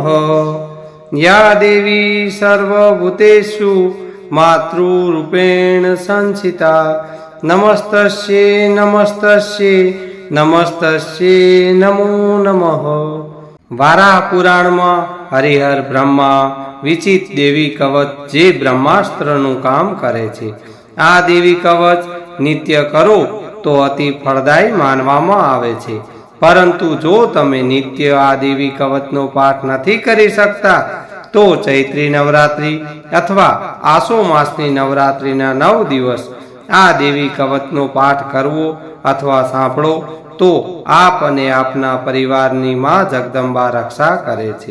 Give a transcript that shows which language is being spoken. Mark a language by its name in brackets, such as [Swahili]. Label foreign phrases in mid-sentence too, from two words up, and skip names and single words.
[Sanskrit] या देवी सर्वभूतेषु मातृरूपेण संस्थिता नमस्तस्यै नमस्तस्यै नमस्तस्यै नमो नमः। [Gujarati] વારાહ પુરાણ માં હરિહર બ્રહ્મા વિચિત દેવી કવચ જે ब्रह्मास्त्रનું કામ કરે છે। આ દેવી કવચ નિત્ય કરો તો અતિ ફળદાયી માનવામાં આવે છે, પરંતુ જો તમે નિત્ય આ દેવી કવચનો પાઠ નથી કરી શકતા તો ચૈત્રી નવરાત્રિ અથવા આસો માસની નવરાત્રિના 9 દિવસ આ દેવી કવચનો પાઠ કરવો અથવા સાંભળો તો આપ અને આપના પરિવારની માં જગદંબા રક્ષા કરે છે।